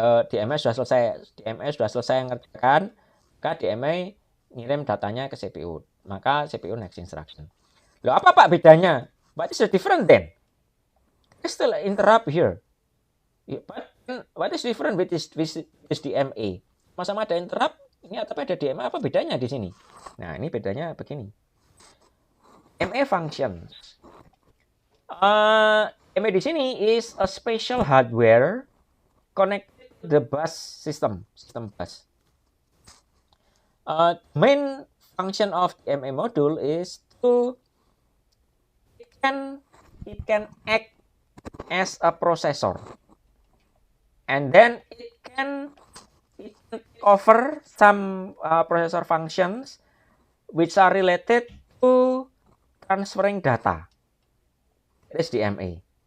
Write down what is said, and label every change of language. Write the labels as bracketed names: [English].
[Indonesian] DMA sudah selesai mengerjakan, maka DMA ngirim datanya ke CPU. Maka CPU [English] next instruction. [Indonesian] Loh, apa Pak bedanya? [English] What is the different then? There's still an interrupt here. But what is different with this DMA? [Indonesian] Sama-sama ada interrupt, Ini atapnya ada DMA, apa bedanya di sini? Nah, ini bedanya begini. DMA functions. [English] DMA [Indonesian] di sini [English] is a special hardware connected to the bus system bus. Main function of DMA module is to it can act as a processor, and then it can take over some processor functions which are related to transferring data. That is DMA.